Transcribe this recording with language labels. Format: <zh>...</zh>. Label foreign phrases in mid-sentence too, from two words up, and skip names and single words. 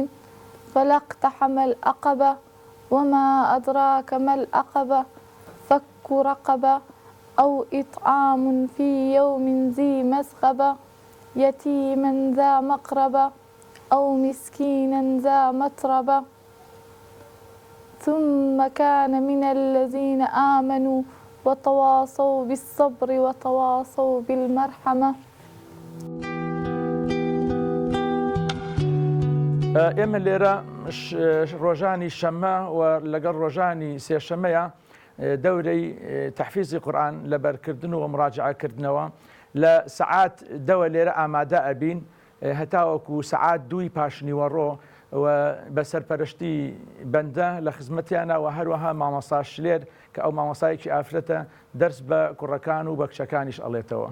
<ar>فلاقتحم العقبة وما أدراك ما العقبة فك رقبة أو إطعام في يوم ذي مسغبة يتيما ذا مقربة أو مسكينا ذا متربة ثم كان من الذين آمنوا وتواصوا بالصبر وتواصوا بالمرحمة.</ar> <ckb>ئێمە لێرە ڕۆژانی شەممە و لەگەڵ ڕۆژانی سێشەمەیە دەورەی تەحفیزی قورئان لەبەرکردن و مراجعەکردنەوە لە سەعات دەوە لێرە ئامادە ئەبین هەتاوەکو سەعات 2 پاشنیوەڕۆ و بە سەرپەرشتی بەندە لە خزمەتیانە و هەروەها مامۆستا شلێر کە ئەو مامۆستایەکی ئافرەتە دەرس بە کوڕەکان و بە کچەکانیش ئەڵێتەوە.</ckb>